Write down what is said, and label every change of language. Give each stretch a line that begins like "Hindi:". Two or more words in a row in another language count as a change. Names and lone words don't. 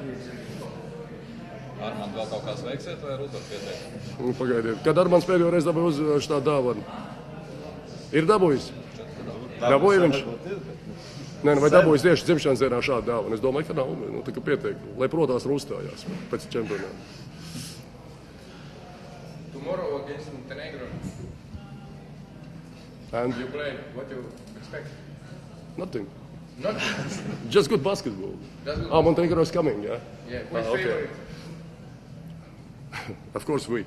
Latvian: Armand vēl kaut kāds veiksiet vai ar uzvaru pieteikt? Pagaidiet, kad Armands pēdējo reizi dabūja uz tādu dāvanu? Ir dabūjis? Dabūja viņš? Nē, vai dabūjis tieši dzimšanas dienā šādu dāvanu? Es domāju, ka nav, nu, tā kā pieteikt, lai protās un uzstājās pēc čempionāta.
English: Tomorrow against Montenegro. And You play. What do you expect? nothing. Nothing. Just good basketball. Just good Montenegro is coming, yeah? Yeah. Which Okay. favorite? Of course we.